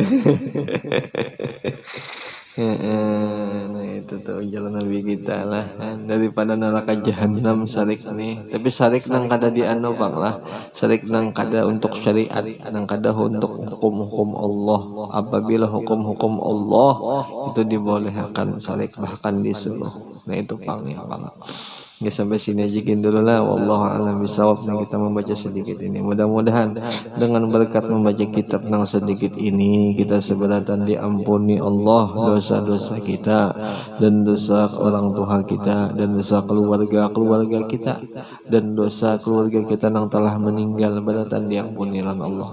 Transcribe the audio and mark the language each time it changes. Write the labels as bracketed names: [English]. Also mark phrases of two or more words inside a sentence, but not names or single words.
[Banjar] Nah itu tuh jalan Nabi kita lah daripada neraka jahanam sarik nih tapi sarik nang kada di anu bang lah sarik nang kada untuk syariat nang kada untuk hukum Allah apabila hukum Allah itu dibolehkan sarik bahkan disuruh. Nah itu pang ya bang. Ya sampai sini aja dulu lah. [Arabic] والله أعلم بالصواب. [Indonesian] Kita membaca sedikit ini. Mudah-mudahan dengan berkat membaca kitab yang sedikit ini kita seberatan diampuni Allah dosa-dosa kita dan dosa orang tua kita dan dosa keluarga kita dan dosa keluarga kita yang telah meninggal beratan diampuni oleh Allah.